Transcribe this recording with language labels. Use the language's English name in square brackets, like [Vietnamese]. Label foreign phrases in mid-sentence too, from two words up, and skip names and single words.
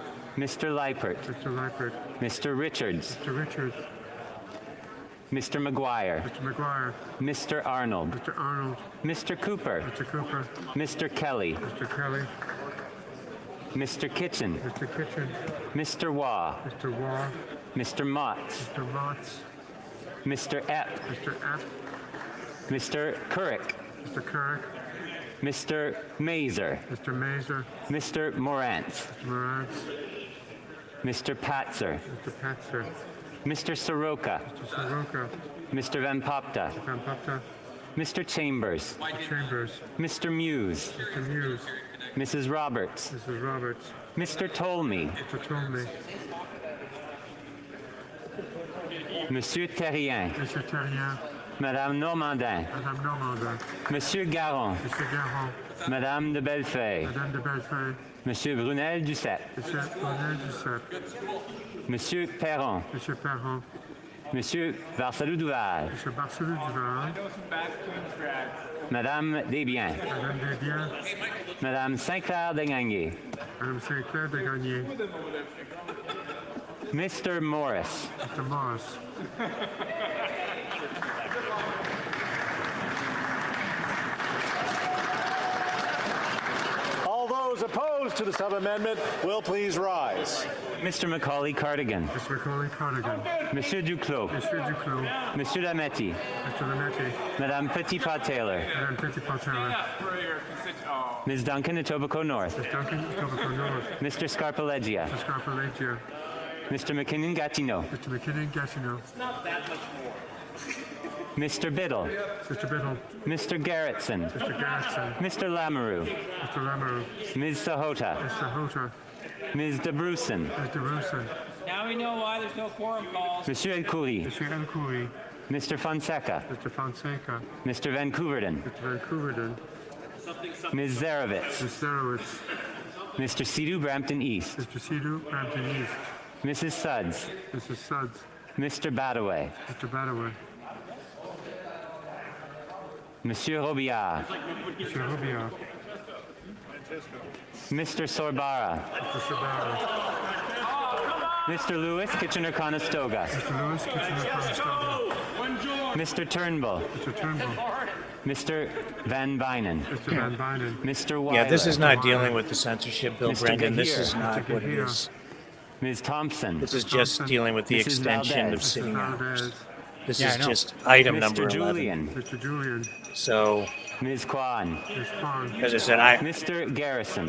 [English] Mr. Leipert. Mr. Leipert. Mr. Richards. Mr. Richards. Mr. McGuire. Mr. McGuire. Mr. Arnold. Mr. Arnold. Mr. Cooper. Mr. Cooper. Mr. Kelly. Mr. Kelly. Mr. Kitchen. Mr. Kitchen. Mr. Waugh. Mr. Waugh. Mr. Motts. Mr. Motts. Mr. Epp. Mr. Epp. Mr. Couric. Mr. Carrick. Mr. Mazer. Mr. Mazer. Mr. Morantz. Mr. Morantz. Mr. Patzer. Mr. Patzer. Mr. Soroka. Mr. Soroka. Mr. Van Popta. Mr. Van Popta. Mr. Chambers. Mr. Chambers. Mr. Muse. Mr. Muse. Mrs. Roberts. Mrs. Roberts. Mr. Tolmie. Mr. Tolmie. Monsieur Terrien. Mr. Terrien. Madame Normandin. Madame Normandin. Monsieur Garon. Mr. Garon. Madame de Bellefeuille. Madame de Bellefeuille. Monsieur Brunel Duceppe. Monsieur Brunel Duceppe. Monsieur Perron. Monsieur Perron. Monsieur Barcelou Duval. Monsieur Barcelou Duval. Madame Desbiens. Madame Desbiens. Madame Saint-Clair Degagné. Madame Saint-Clair Degagné. Mr. Morris. Mr. Morris. All those opposed to the sub-amendment will please rise. Mr. Macaulay Cardigan. Mr. Macaulay Cardigan. Monsieur Duclos. Monsieur Duclos. Monsieur Lametti. Mr. Lametti. Madame Petitpas-Taylor. Madame Petitpas-Taylor. Ms. Duncan, Etobicoke North. Ms. Duncan, Etobicoke North. Mr. Scarpaleggia. Mr. Scarpaleggia. Mr. McKinnon Gatineau. Mr. McKinnon Gatineau. Mr. Biddle. Mr. Biddle. Mr. Garrettson. Mr. Garrettson. Mr. Lamoureux. Mr. Lamoureux. Ms. Sahota. Ms. Sahota. Ms. DeBrusen. Ms. DeBrusen. Now we know why there's no quorum calls. Monsieur El Khoury. Monsieur El Khoury. Mr. Fonseca. Mr. Fonseca. Mr. Van Couverden. Mr. Van Couverden. Ms. Zarovitz. Ms. Zarowitz. Mr. Sidhu Brampton East. Mr. Sidhu Brampton East. Mrs. Suds. Mrs. Suds. Mr. Badaway. Mr. Badaway. Monsieur Robillard. Monsieur Robillard. Mr. Sorbara. Mr. Sorbara. Mr. Lewis Kitchener-Conestoga. Mr. Lewis Kitchener-Conestoga. Mr. Turnbull. Mr. Turnbull. Mr. Van Bynen. Mr. Van Bynen. Mr. Weiler. Yeah, this is not dealing with the censorship bill, Mr. Brendan. This Gahir. is not Mr. what it Gahir. is. Ms. Thompson. This is just dealing with the Mrs. extension of Valdez. sitting Mrs. hours. Valdez. This Yeah, is I know. just item Mr. number 11. Julian. Mr. Julian. So, Ms. Kwan. Ms. Kwan. as I said, I Mr. Garrison.